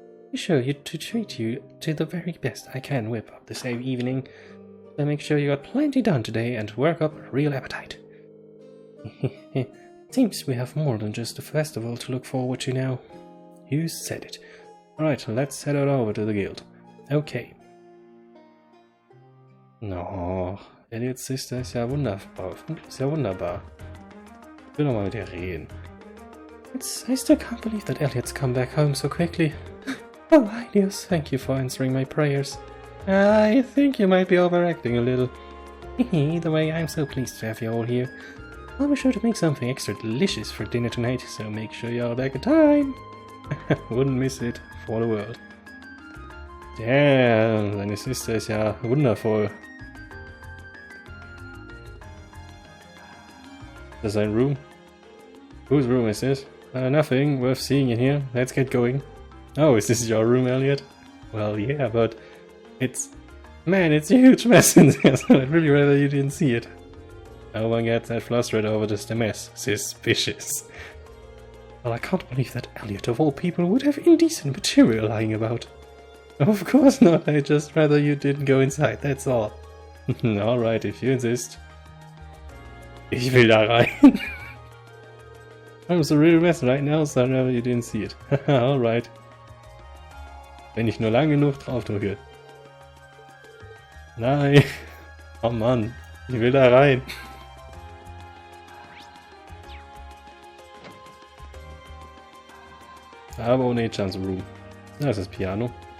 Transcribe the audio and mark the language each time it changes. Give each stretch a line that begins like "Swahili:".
English: Be sure to treat you to the very best I can whip up this evening. So make sure you got plenty done today and work up a real appetite. It seems we have more than just a festival to look forward to now. You said it. Alright, let's head on over to the guild. Okay.
German: No, Elliots Sister ist ja wunderbar. Ist ja wunderbar. Ich will noch mal mit ihr reden.
English: I still can't believe that Elliot's come back home so quickly. Oh, Ilios, thank you for answering my prayers. I think you might be overacting a little. Either way, I'm so pleased to have you all here. I'll be sure to make something extra delicious for dinner tonight, so make sure you're all back in time. Wouldn't miss it for the world.
German: Damn, seine Sister ist ja wundervoll.
English: Is that a room? Whose room is this? Nothing worth seeing in here. Let's get going. Oh, is this your room, Elliot? Well, yeah, but it's Man, it's a huge mess in there, so I'd really rather you didn't see it. No one gets that flustered over just a mess. Suspicious. Well, I can't believe that Elliot, of all people, would have indecent material lying about. Of course not, I'd just rather you didn't go inside, that's all. Alright, if you insist.
German: Ich will da rein.
English: I'm a real mess right now, so I'd rather you didn't see it. Alright.
German: Wenn ich nur lang genug drauf drücke. Nein. Oh Mann, ich will da rein. Aber ohne Chance Room. Das ist das Piano.